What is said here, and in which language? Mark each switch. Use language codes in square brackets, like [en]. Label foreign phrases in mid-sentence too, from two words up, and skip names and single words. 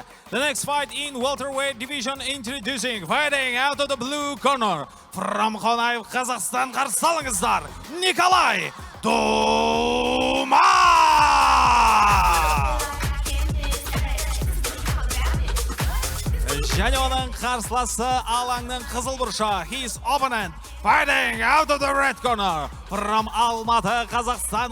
[en] The next fight in welterweight division, introducing, fighting out of the blue corner from Қонаев, Қазақстан. [kk] Қарсы алыңыздар, Николай Дума! Және оның қарсыласы алаңның қызыл бұрышы. [en] His opponent fighting out of the red corner from Алматы, Қазақстан.